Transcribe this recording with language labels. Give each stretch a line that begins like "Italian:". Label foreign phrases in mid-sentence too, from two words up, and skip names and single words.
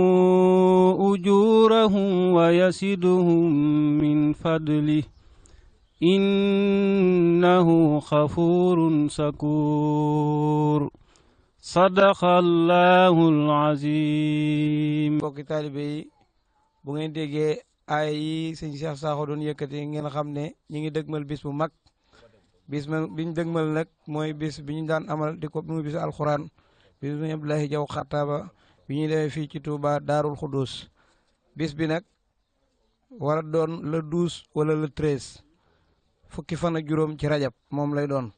Arabic: أجورهم ويزيدهم من فضله إنه غفور شكور صدق الله العظيم.
Wolof: mbokki taalibe yi bu ngeen déggee ay yi sëñ Cheikh Sakho doon yëkkati ngeen xam ne ñi ngi dëgmal bis bu mag bis bi ñu dëgmal nag mooy bis bi ñu daan amal di ko muy bisu alxuraan bis bu ñu Abdoulaye Diaw Xattaaba bi ñuy demee fii ci Touba Daarul Xuddus bis bi nag war a doon le 12 wala le 13 fukki fan ak juróom ci rajab moom lay doon.